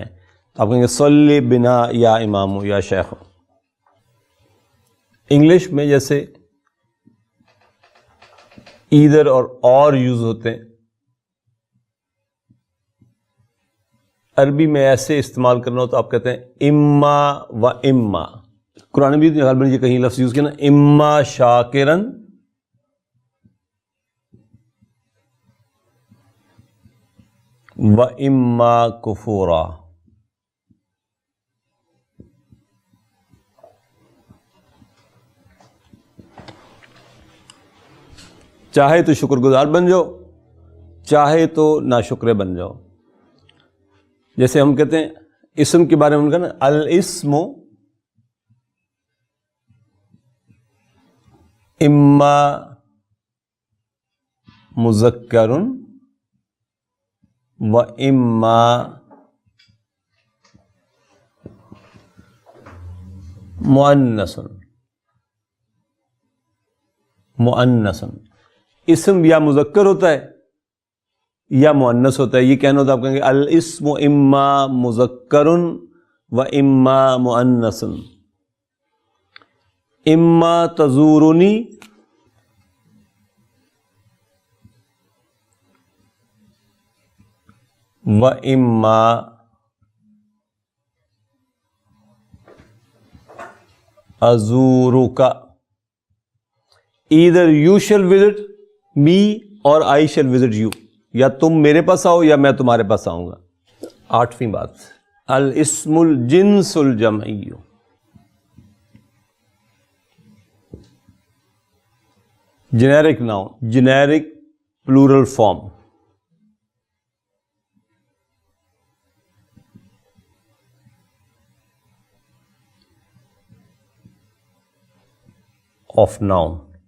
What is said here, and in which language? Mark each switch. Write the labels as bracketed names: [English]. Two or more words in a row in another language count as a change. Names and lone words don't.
[Urdu] تو آپ کہیں گے صلی بنا یا امام یا شیخ. انگلش میں جیسے ایدر اور یوز ہوتے ہیں، عربی میں ایسے استعمال کرنا ہو تو آپ کہتے ہیں [Arabic] اما و اما. [Urdu] قرآن بھی غالباً یہ کہیں لفظ یوز کیا نا، [Arabic] اما شاکرن و اما کفورا. [Urdu] چاہے تو شکر گزار بن جاؤ، چاہے تو ناشکرے بن جاؤ. جیسے ہم کہتے ہیں اسم کے بارے میں ان کا نا، [Arabic] الاسم اما مذکر و اما مؤنث. [Urdu] اسم یا مذکر ہوتا ہے یا مؤنث ہوتا ہے. یہ کہنا ہوتا ہے آپ کہیں گے [Arabic] الاسم اما مذکر و اما مؤنث. اما تزورنی و اما ازورک. [English] either you shall visit me or I shall visit you. [Urdu] یا تم میرے پاس آؤ یا میں تمہارے پاس آؤں گا. 8ویں بات، [Arabic] الاسم الجنس الجمعی. [English] generic noun, generic plural form. of noun.